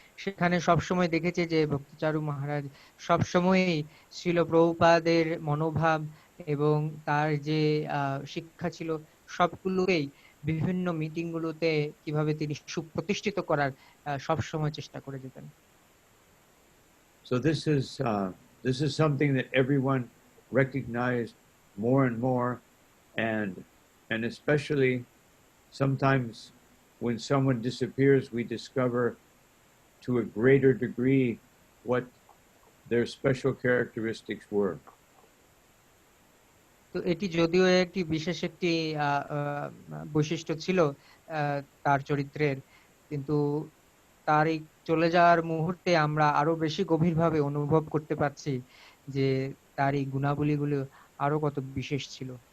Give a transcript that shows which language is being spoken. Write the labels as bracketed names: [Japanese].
[Bangla] সেখানে সবসময় দেখেছি যে ভক্তিচারু মহারাজ সবসময়ই শ্রীল প্রভুপাদের মনোভাব এবং তার যে শিক্ষা ছিল সবগুলোকেই বিভিন্ন মিটিং গুলোতে কিভাবে তিনি সুপ্রতিষ্ঠিত করার সবসময় চেষ্টা করে যেতেন। [English] So this is something that everyone recognized more and more, and especially sometimes when someone disappears, we discover to a greater degree what their special characteristics were. [Bangla] তো এটি যদিও একটি বিশেষ একটি বৈশিষ্ট্য ছিল তার চরিত্রের, কিন্তু তার এই চলে যাওয়ার মুহূর্তে আমরা আরো বেশি গভীরভাবে অনুভব করতে পারছি যে তার এই গুণাবলীগুলো আরো কত বিশেষ ছিল।